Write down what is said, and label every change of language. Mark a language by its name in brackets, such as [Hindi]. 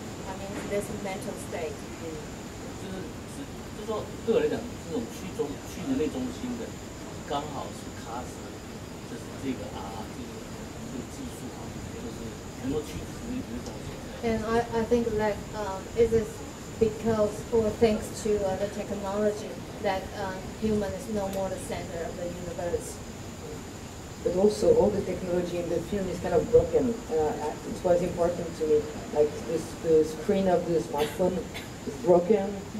[English] I mean, this mental state. [Chinese] 就是说，对我来讲，这种去人类中心的，刚好是卡死，就是这个技术啊，就是能够去人类中心。 [English] And I think that it is. Because, or thanks to the technology, that human is no more the center of the universe. But also, all the technology in the film is kind of broken. It was important to me. Like the screen of the smartphone is broken.